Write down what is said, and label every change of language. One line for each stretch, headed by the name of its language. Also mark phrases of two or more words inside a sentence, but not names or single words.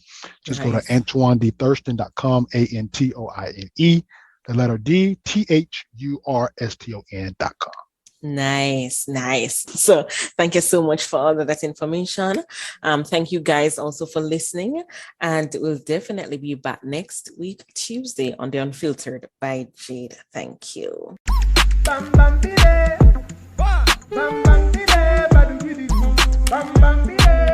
English: Just go to AntoineDThurston.com, ANTOINE, the letter D, THURSTON.com. Nice. So thank you so much for all of that information. Thank you guys also for listening, and we'll definitely be back next week, Tuesday, on the Unfiltered by Jade. Thank you. Bam bam bide. Bam bam bide. Badu bidi boo. Bam bam bide.